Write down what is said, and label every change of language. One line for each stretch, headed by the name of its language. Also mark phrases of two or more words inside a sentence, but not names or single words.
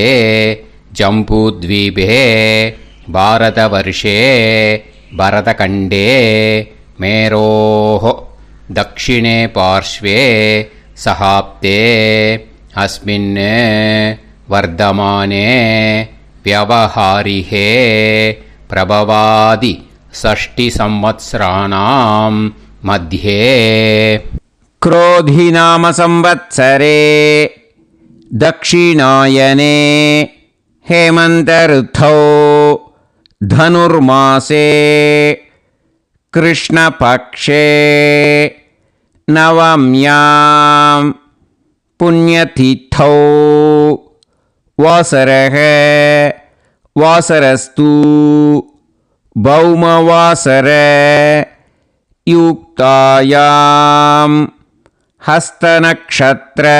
Sanskrit: जम्बूद्वीपे भारतवर्षे भरतखण्डे मेरोः दक्षिणे पार्श्वे शकाब्दे अस्मिन् वर्तमाने व्यावहारिके प्रभवादि षष्टि संवत्सराणां मध्ये. क्रोधिनाम संवत्सरे दक्षिणायने हेमन्तऋतौ धनुर्मासे कृष्णपक्षे नवम्यां पुण्यतिथौ वासरः वासरस्तु भौमवासर युक्तायां हस्तनक्षत्र